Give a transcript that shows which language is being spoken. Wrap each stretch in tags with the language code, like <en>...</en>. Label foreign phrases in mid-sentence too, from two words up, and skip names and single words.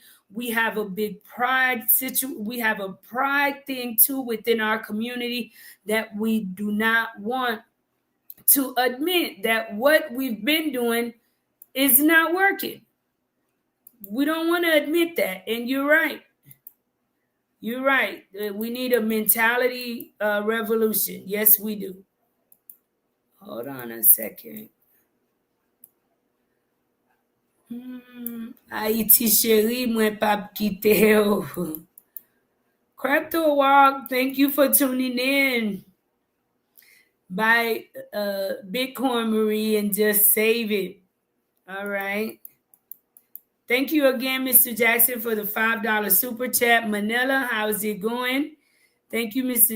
<en>We have a big pride we have a pride thing too within our community that we do not want to admit that what we've been doing is not working. We don't want to admit that. And you're right. You're right. We need a mentality revolution. Yes, we do. Hold on a second.</en> <ht>Haiti chérie, mwen pap kite yo.</ht> <en>Crypto Walk, thank you for tuning in. Buy Bitcoin, Marie, and just save it. All right. Thank you again, Mr. Jackson, for the $5 super chat. Manila, how's it going? Thank you, Mr.</en>